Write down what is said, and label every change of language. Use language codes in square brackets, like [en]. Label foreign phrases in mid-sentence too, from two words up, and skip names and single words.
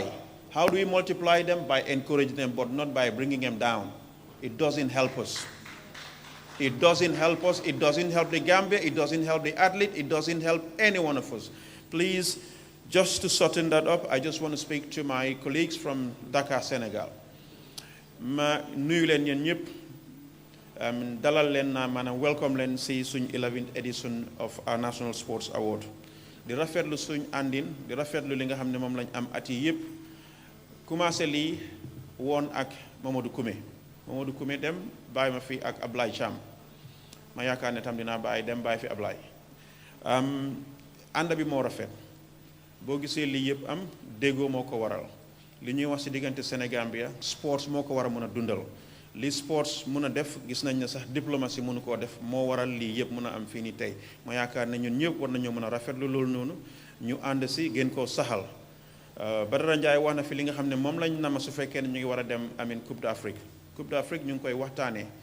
[en] How do we multiply them? By encouraging them, but not by bringing them down. It doesn't help us. It doesn't help us. It doesn't help the Gambia. It doesn't help the athlete. It doesn't help any one of us. Please, just to shorten that up, I just want to speak to my colleagues from Dakar, Senegal. [wo] Ma nuyu leen yéen ñëpp dalal leen na maanaam welcome leen si suñ [en] 11th edition of our National Sports Award. [wo] Di rafetlu suñ àndin di rafetlu li nga xam ne moom lañ am at yi yëpp commencé lii woon ak Mamadou Koumé dem bàyyi ma fi ak Ablaye Cham ma yaakaar ne tam dinaa bàyyi dem bàyyi fi Ablaye ànd bi moo rafet boo gisee lii yëpp am déggoo moo ko waral li ñuy wax ci diggante Sénégambia sports moo ko war a mën a dundal li sports mën a def gis nañ ne sax diplomatie mënu koo def moo waral lii yëpp mën a am fii nii tey ma yaakaar ne ñun ñëpp war nañoo mën a rafetlu loolu noonu ñu ànd si gën koo saxal Badara Ndiaye wax na fi li nga xam ne moom lañ nama su fekkee ne ñu ngi war a dem amin Coupe d'Afrique ñu ngi koy waxtaanee